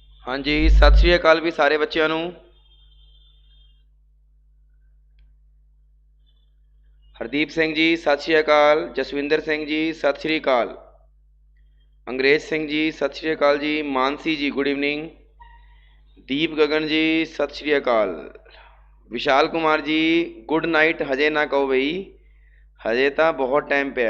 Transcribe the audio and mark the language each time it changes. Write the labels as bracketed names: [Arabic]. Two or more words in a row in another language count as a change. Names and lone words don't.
[Punjabi] ਹਾਂ ਜੀ, ਸਤ ਸ੍ਰੀ ਅਕਾਲ ਵੀ ਸਾਰੇ ਬੱਚਿਆਂ ਨੂੰ। ਹਰਦੀਪ ਸਿੰਘ ਜੀ ਸਤ ਸ੍ਰੀ ਅਕਾਲ, ਜਸਵਿੰਦਰ ਸਿੰਘ ਜੀ ਸਤ ਸ੍ਰੀ ਅਕਾਲ, ਅੰਗਰੇਜ਼ ਸਿੰਘ ਜੀ ਸਤ ਸ੍ਰੀ ਅਕਾਲ ਜੀ, ਮਾਨਸੀ ਜੀ [English] good evening, [Punjabi] ਦੀਪ ਗਗਨ ਜੀ ਸਤ ਸ੍ਰੀ ਅਕਾਲ, ਵਿਸ਼ਾਲ ਕੁਮਾਰ ਜੀ [English] good night. [Punjabi] ਹਜੇ ਨਾ ਕਹੋ ਬਈ, ਹਜੇ ਤਾਂ ਬਹੁਤ ਟਾਈਮ ਪੇ ਹੈ।